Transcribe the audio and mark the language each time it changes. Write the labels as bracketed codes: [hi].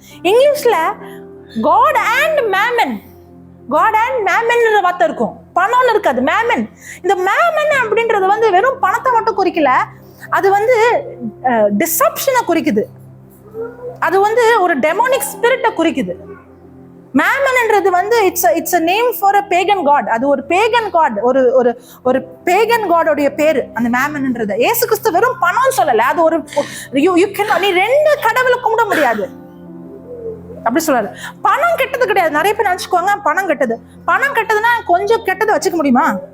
[ta] இங்கிலீஷ்ல God and mammon, God and mammon வார்த்தை இருக்கும், பணம்னு இருக்காது, மேமன். இந்த மேமன் அப்படின்றது வந்து வெறும் பணத்தை மட்டும் குறிக்கல, அது வந்து டிசப்ஷனை குறிக்குது, அது வந்து ஒரு டெமோனிக் ஸ்பிரிட்டை குறிக்குது. மேமன்ன்றது வந்து [en] It's a name for a pagan god. [ta] அது ஒரு பேகன் காட், ஒரு பேகன் காடோடைய பேரு அந்த மேமன்ன்றது. இயேசு கிறிஸ்து வெறும் பணம் சொல்லல, அது ஒரு நீ 2 கடவுளை கும்பிட முடியாது அப்படி சொல்றாரு. பணம் கெட்டது கிடையாது. நிறைய பேர் நினைச்சுக்குவாங்க பணம் கெட்டது. பணம் கெட்டதுன்னா கொஞ்சம் கெட்டதை வச்சுக்க முடியுமா?